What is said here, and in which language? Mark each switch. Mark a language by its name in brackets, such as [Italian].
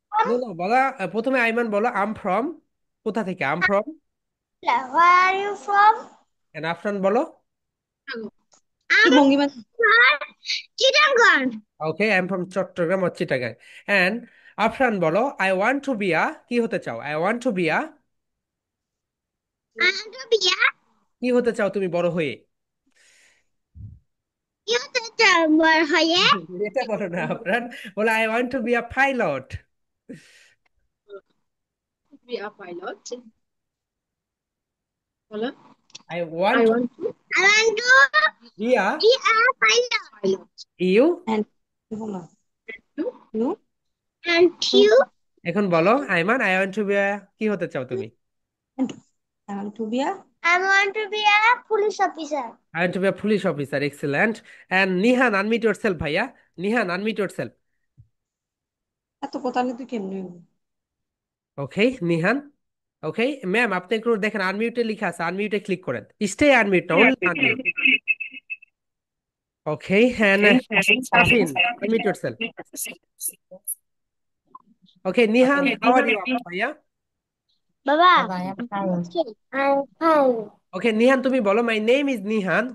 [English] No, no, [Bangla] বলা প্রথমে আইমান বলো [English] I'm from [Bangla] কোথা থেকে I'm from. [English] where are you from? [Bangla] And Afnan বলো একটু [English] I'm [Bangla] ভঙ্গিমা [English] from Chittagong. okay I'm from Chattogram or Chittagong. And Afnan বলো I want to be a [Bangla] কি হতে চাও? [English] I want to be a I want to be a [Bangla] কি হতে চাও তুমি বড় হয়ে? YouTuber হয়ে এটা বলো না আফরান, বলো [English] I want to be a pilot. be a pilot বলো I want I to want to I want to be a be a pilot. pilot you. and বলো you And you? [Bangla] এখন বলো Ayman [English] I want to be a [Bangla] কি হতে চাও তুমি? [English] and I want to be a I want to be a police officer. I want to be a police officer. Excellent. And Nihan, unmute yourself, ভাইয়া. Nihan, unmute yourself. [Bangla] এত কথা নিয়ে তুই কেমনে হইবো? [English] Okay, Nihan. [Bangla] Okay, ম্যাম আপনি একটু দেখেন আনমিউটে লেখা আছে, আনমিউটে ক্লিক করেন। [English] Stay unmute না, only unmute. Okay, and Shafin, unmute yourself. Okay, Nihan, how are you, ভাইয়া? [Bangla] Baba, [English] I am fine. I'm fine. Okay, Nihan [Bangla] তুমি বলো [English] my name is Nihan.